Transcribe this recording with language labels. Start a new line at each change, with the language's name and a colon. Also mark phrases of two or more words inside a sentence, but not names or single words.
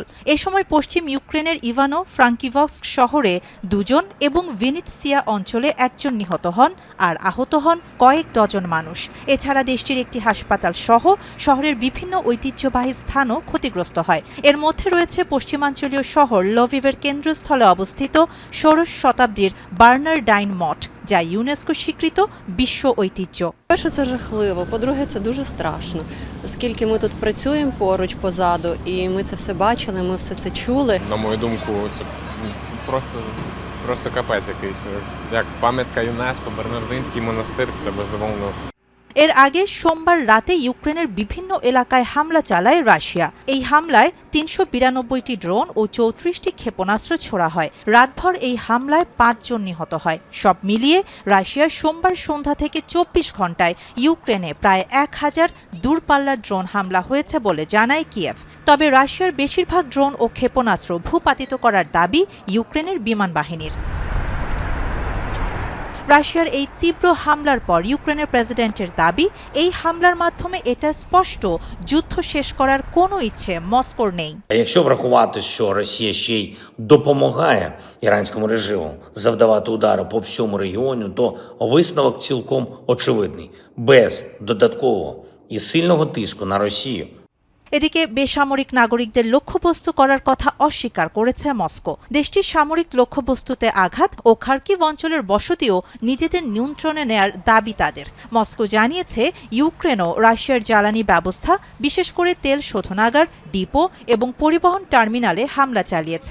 Bangla: এ সময় পশ্চিম ইউক্রেনের ইভানো ফ্রাঙ্কিভস্ক শহরে 2 জন এবং ভিনিৎসিয়া অঞ্চলে 1 জন নিহত হন আর আহত হন কয়েক ডজন মানুষ। এছাড়া দেশটির একটি হাসপাতাল সহ শহরের বিভিন্ন ঐতিহ্যবাহী স্থানও ক্ষতিগ্রস্ত হয়। এর মধ্যে রয়েছে পশ্চিমাঞ্চলীয় শহর লভিভের কেন্দ্রস্থলে অবস্থিত ষোড়শ শতাব্দীর বার্নারডাইন মঠ, যা ইউনেস্কো স্বীকৃত বিশ্ব ঐতিহ্য।
Ukrainian: Перше, це жахливо. По-друге, це дуже страшно, оскільки ми тут працюємо поруч позаду, і ми це все бачили, ми все це чули. На мою думку, це просто капець якийсь. Як пам'ятка ЮНЕСКО, Бернардинський монастир, це безумовно.
Bangla: এর আগে সোমবার রাতে ইউক্রেনের বিভিন্ন এলাকায় হামলা চালায় রাশিয়া। এই হামলায় 392টি ড্রোন ও 34টি ক্ষেপণাস্ত্র ছোড়া হয়। রাতভর এই হামলায় 5 জন নিহত হয়। সব মিলিয়ে রাশিয়া সোমবার সন্ধ্যা থেকে 24 ঘন্টায় ইউক্রেনে প্রায় 1000 দূরপাল্লার ড্রোন হামলা হয়েছে বলে জানায় কিয়েভ। তবে রাশিয়ার বেশিরভাগ ড্রোন ও ক্ষেপণাস্ত্র ভূপাতিত করার দাবি ইউক্রেনের বিমান বাহিনীর। রাশিয়ার এই তীব্র হামলার পর ইউক্রেনের প্রেসিডেন্টের দাবি, এই হামলার মাধ্যমে এটা স্পষ্ট যুদ্ধ শেষ করার কোনো ইচ্ছে মস্কোর নেই।
Ukrainian: Якщо врахувати, що Росія ще й допомагає іранському режиму завдавати удари по всьому регіону, то висновок цілком очевидний. Без додаткового і сильного тиску на Росію
Bangla: এদিকে বেসামরিক নাগরিকদের লক্ষ্যবস্তু করার কথা অস্বীকার করেছে মস্কো। দেশটির সামরিক লক্ষ্যবস্তুতে আঘাত ও খার্কিভ অঞ্চলের বসতিও নিজেদের নিয়ন্ত্রণে নেয়ার দাবি তাদের। মস্কো জানিয়েছে, ইউক্রেনও রাশিয়ার জ্বালানি ব্যবস্থা, বিশেষ করে তেল শোধনাগার, ডিপো এবং পরিবহন টার্মিনালে হামলা চালিয়েছে।